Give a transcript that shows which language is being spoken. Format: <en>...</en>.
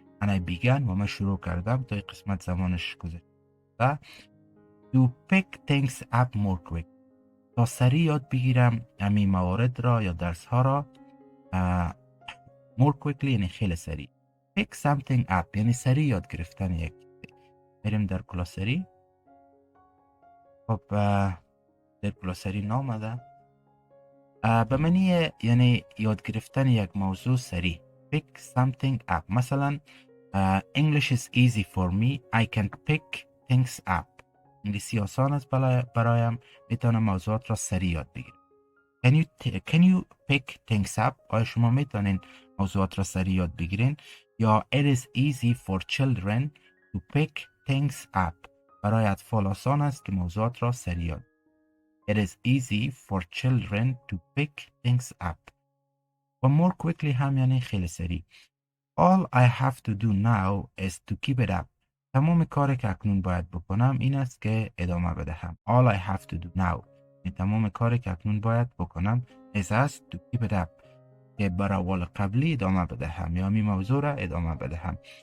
<en>and I began</en> <fa>و من شروع کردم تا این قسمت زمانش گذشته</fa> <en>to pick things up more quick</en> <fa>تا سریع یاد بگیرم همین موارد را یا درس ها را</fa> <en>more quickly</en> <fa>یعنی خیلی سریع.</fa> <en>pick something up</en> <fa>یعنی سریع یاد گرفتن یک چیزی. میریم در کلاسری. خب در کلاسری نامده به معنی یعنی یاد گرفتن یک موضوع سریع.</fa> <en>pick something up</en> <fa>مثلا</fa> <en>English is easy for me I can pick things up</en> <fa>انگلیسی آسان است برایم میتونم موضوعات را سریع یاد بگیرم.</fa> <en>can you pick things up</en> <fa>آیا شما میتونین موضوعات را سریع یاد بگیرین؟ یا</fa> <en>it is easy for children to pick things up</en> <fa>برای اطفال آسان است که موضوعات را سریع یاد.</fa> <en>it is easy for children to pick things up</en> <fa>و</fa> <en>more quickly</en> <fa>هم یعنی خیلی سریع.</fa> <en>all I have to do now is to keep it up</en> <fa>تمام کاری که اکنون باید بکنم این است که ادامه بدهم.</fa> <en>all I have to do now</en> <fa>تمام کاری که اکنون باید بکنم</fa> <en>is to keep it up</en> <fa>که بر اول قبلی ادامه بدهم یا می موضوع را ادامه بدهم.</fa>